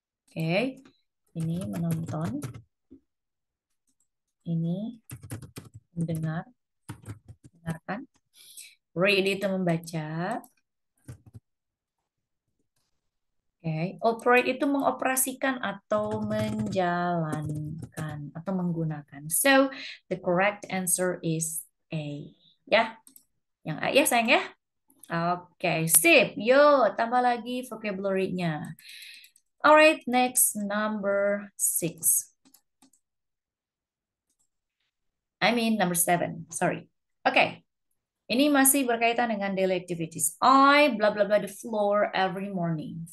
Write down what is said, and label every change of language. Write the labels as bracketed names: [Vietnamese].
[Indonesian] Oke, ini menonton, ini mendengar, dengarkan. Read itu membaca. Oke, operate itu mengoperasikan atau menjalankan atau menggunakan. [English] So, the correct answer is A. [Indonesian] Ya, yang A ya sayang ya. Oke, sip. Yo, tambah lagi vocabulary-nya. [English] Alright, next number 6. I mean number 7. Sorry. [Indonesian] Oke, ini masih berkaitan dengan daily activities. [English] I blah blah blah the floor every morning.